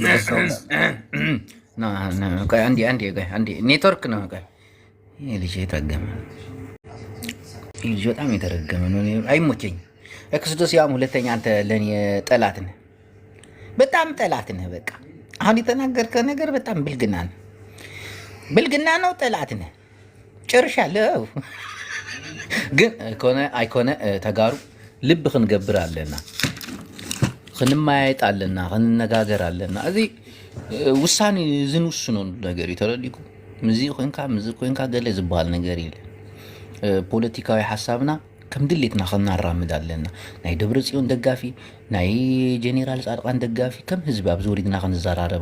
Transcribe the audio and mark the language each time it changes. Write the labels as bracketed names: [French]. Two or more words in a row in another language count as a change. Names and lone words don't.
[Amharic] ይችላል። ኔትወርክ ነው ልጅ የተረገመ ልጅ በጣም የተረገመ ነው። አይሞቸኝ ኤክስዶስ ያም ሁለተኛ አንተ ለእኔ ጠላት ነህ፣ በጣም ጠላት ነህ። በቃ አሁን የተናገርከው ነገር በጣም ብልግና ነው። ጠላት ነህ ጨርሻለሁ። [Tigrinya] ግን አይኮነ ተጋሩ ልብ ክንገብር ኣለና፣ ክንማያየጥ ኣለና፣ ክንነጋገር ኣለና። እዚ ውሳኔ ዝንውስኖ ነገር እዩ ተረዲኩም። ምዚ ኮንካ ገለ ዝበሃል ነገር የለ። ፖለቲካዊ ሓሳብና ከም ድሌትና ክናራምድ ኣለና። ናይ ደብረፅዮን ደጋፊ ናይ ጀኔራል ፃድቃን ደጋፊ ከም ህዝቢ ኣብ ዝወሪድና ክንዘራረብ